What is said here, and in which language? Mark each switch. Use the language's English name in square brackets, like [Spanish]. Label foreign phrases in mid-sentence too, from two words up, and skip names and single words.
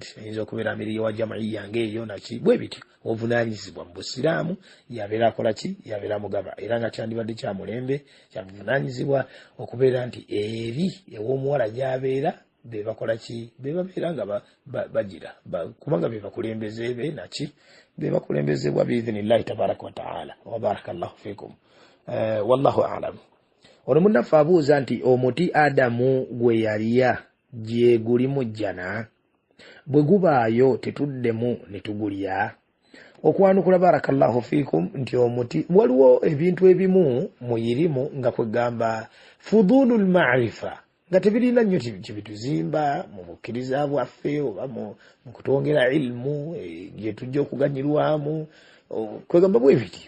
[Ganda] Ayinza okubeera amiri wa jamaiya ng'eyo naki bwe bityo. Obuvunaanyizibwa mu busiraamu yabeera akola ki? Yabeera mugaba, era nga kyandibadde kya mulembe kya buvunaanyizibwa okubeera nti eri ew'omuwala gy'abeera be bakola ki? Be babeera nga bagira kubanga be bakulembeze be naki be bakulembezebwa [Arabic] بإذن الله تبارك وتعالى. وبارك الله فيكم والله أعلم. [Ganda] Ono munnaffe abuuza nti omuti Adamu gwe yalya gye gulimu jjana, bwe gubaayo tetuddemu ne tugulya? Okwanukula [Arabic] بارك الله فيكم [Ganda] nti omuti waliwo ebintu ebimu muyirimu nga kwegamba [Arabic] فضول المعرفة [Ganda] nga tebirina nnyo kibituzimba mu bukkiriza bwaffe oba mu kutwongera ilmu gye tujja okuganyirwamu kwegamba bwe bityo.